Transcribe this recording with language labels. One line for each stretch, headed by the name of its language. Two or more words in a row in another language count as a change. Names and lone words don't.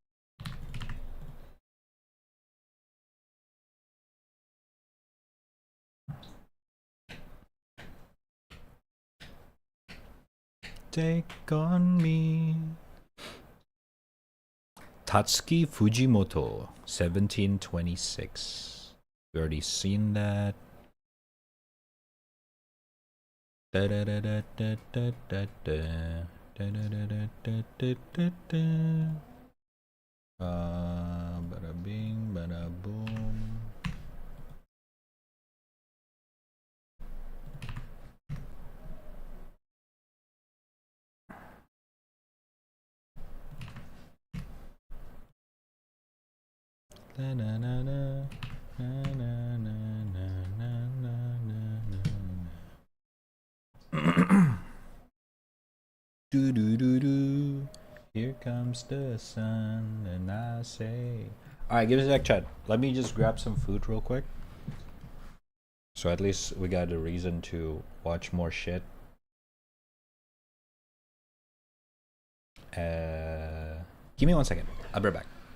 English: Take on me. Tatsuki Fujimoto, 1726. We already seen that. Da da da da da da da da da da da da da da. Bada bing, bada boom. Na na na na na na na na na na. Do do do do. Here comes the sun, and I say. All right, give us a sec, chat. Let me just grab some food real quick. So at least we got a reason to watch more shit. Give me 1 second. I'll be right back.